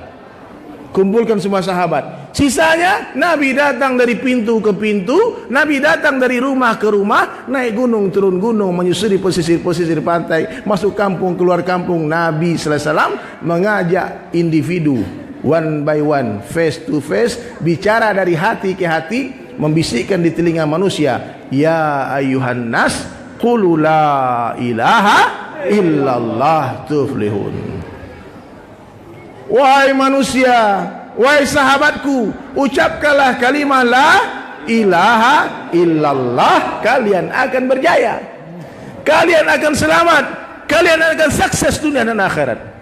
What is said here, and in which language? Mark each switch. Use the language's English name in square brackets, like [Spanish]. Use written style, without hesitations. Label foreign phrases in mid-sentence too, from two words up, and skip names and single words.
[Indonesian] Kumpulkan semua sahabat. Sisanya Nabi datang dari pintu ke pintu, Nabi datang dari rumah ke rumah, naik gunung turun gunung, menyusuri pesisir-pesisir pantai, masuk kampung keluar kampung. Nabi [Arabic] صلى الله عليه وسلم [Indonesian] mengajak individu [English] one by one, face to face, [Indonesian] bicara dari hati ke hati, membisikkan di telinga manusia, [Arabic] يا أيها الناس قولوا لا إله إلا الله تفلحوا. [Indonesian] Wahai manusia, wahai sahabatku, ucapkanlah kalimat [Arabic] لا إله إلا الله, [Indonesian] kalian akan berjaya, kalian akan selamat, kalian akan sukses dunia dan akhirat.